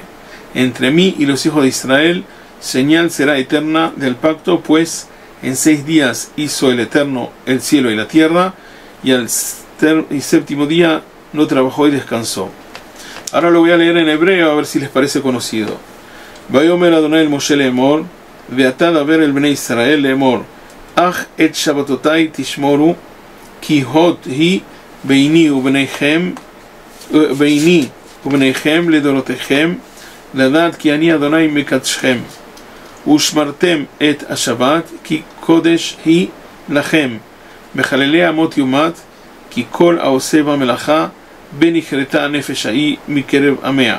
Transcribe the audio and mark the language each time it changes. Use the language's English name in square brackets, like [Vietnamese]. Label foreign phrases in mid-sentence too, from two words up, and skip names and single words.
[Spanish] Entre mí y los hijos de Israel señal será eterna del pacto, pues en 6 días hizo el Eterno el cielo y la tierra, y al séptimo día no trabajó y descansó. Ahora lo voy a leer en hebreo a ver si les parece conocido. [Hebrew] ויאמר אדני אל משה לאמר ואתה דבר אל בני ישראל לאמר אך את שבתתי תשמרו כי אות היא ביני ובינכם לדרתיכם, לדעת כי אני אדוני מקדשכם, ושמרתם את השבת, כי קודש היא לכם, מחללי אמות יומת, כי כל העושה במלאכה, בנכרתה הנפש ההיא מקרב עמיה.